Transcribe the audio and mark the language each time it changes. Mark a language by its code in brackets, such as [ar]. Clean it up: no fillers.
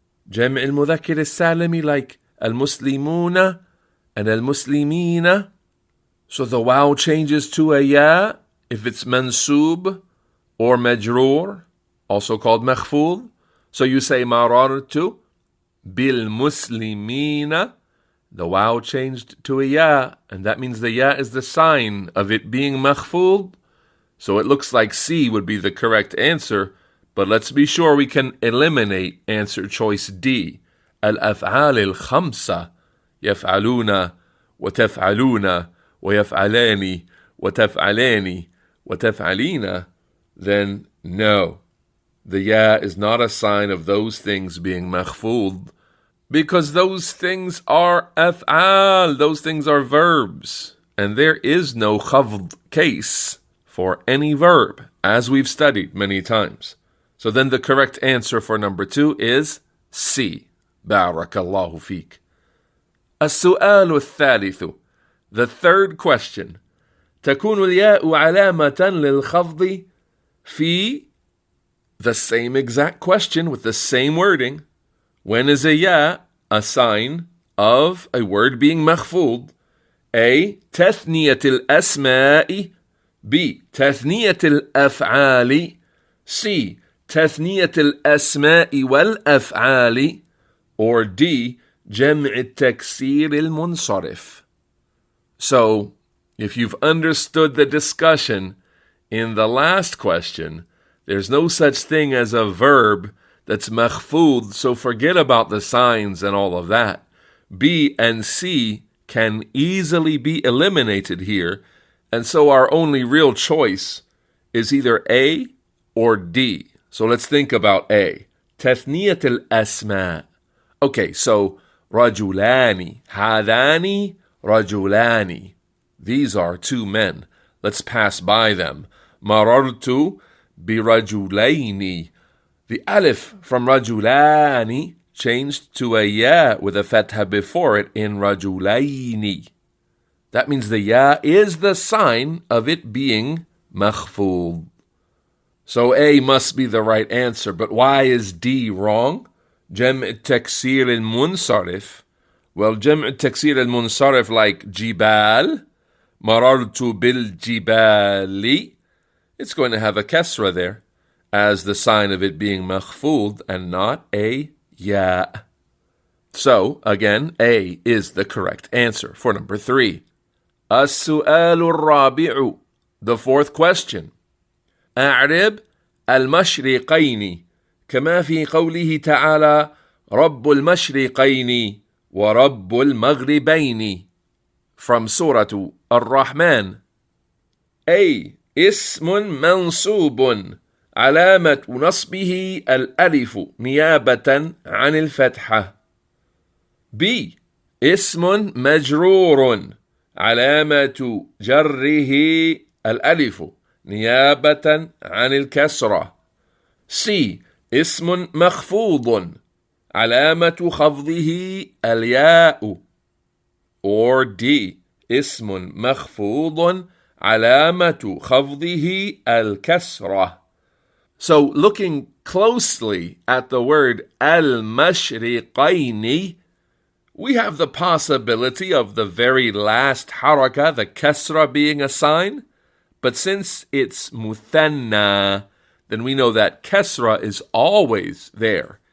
[ar] جمع المذكر السالم, like المسلمون and المسلمين. [en] So the waw changes to a ya if it's mansub or majroor, also called makhfud. So you say [ar] marartu بالمسلمين. [en] The waw changed to a ya, and that means the ya is the sign of it being makhfud. So it looks like C would be the correct answer. But let's be sure we can eliminate answer choice D. [ar] الأفعال الخمسة يفعلون وتفعلون ويفعلان وتفعلان وتفعلين. [en] Then no. The ya is not a sign of those things being makhfud, because those things are af'al, those things are verbs. And there is no khafd case for any verb, as we've studied many times. So then the correct answer for number 2 is C. Barakallahu feek. [ar] السؤال الثالث. [en] The third question. [ar] تكون الياء علامة للخفض في [en] the same exact question with the same wording. When is a ya a sign of a word being مخفوض? [ar] A. تثنية الأسماء. B. تثنية الأفعال. C. تثنية الأسماء والأفعال. Or D. جمع التكسير المنصرف. [en] So, if you've understood the discussion in the last question, there's no such thing as a verb that's مخفوض, so forget about the signs and all of that. B and C can easily be eliminated here, and so our only real choice is either A or D. So let's think about A. [ar] تثنية الأسماء. [en] Okay, so [ar] رجلان, هذان رجلان. [en] These are two men. Let's pass by them. [ar] مررت برجلين. [en] The alif from رجلان changed to a ya with a fatha before it in رجلين. That means the ya is the sign of it being مخفوض. So A must be the right answer, but why is D wrong? [ar] جمع التكسير المنصرف. [en] Well, جمع التكسير المنصرف like جبال, [ar] مررت بالجبال, [en] it's going to have a kasra there as the sign of it being مخفوض and not a ya. So, again, A is the correct answer for number 3. [ar] السؤال الرابع. [en] The fourth question. [ar] أعرب المشرقين كما في قوله تعالى رب المشرقين ورب المغربين from سورة الرحمن. [en] A. [ar] اسم منصوب علامة نصبه الألف نيابة عن الفتحة. [en] B. [ar] اسم مجرور علامة جره الألف نيابة عن الكسرة. [en] C. [ar] اسم مخفوض علامة خفضه الياء. [en] Or D. [ar] اسم مخفوض علامة خفضه الكسرة. [en] So looking closely at the word al-mashriqaini, we have the possibility of the very last haraka, the kasra, being a sign. But since it's muthanna, then we know that kasra is always there.